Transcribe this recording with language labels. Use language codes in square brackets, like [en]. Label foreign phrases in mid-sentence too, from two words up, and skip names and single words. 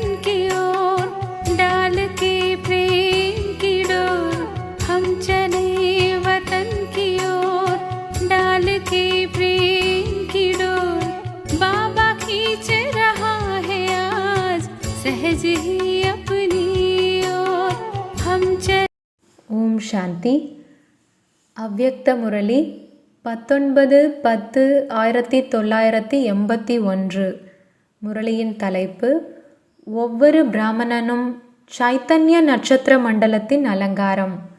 [hi] की ओर डाल के प्रेम की डोर। हम चले वतन की ओर डाल के प्रेम की डोर। बाबा खींच रहा है आज सहज ही अपनी ओर। हम चले। [ta] ஓம் சாந்தி. அவ்யக்த முரளி 19/10/1981. முரளியின் தலைப்பு: ஒவ்வொரு பிராமணனும் சைத்தன்ய நட்சத்திர மண்டலத்தின் அலங்காரம்.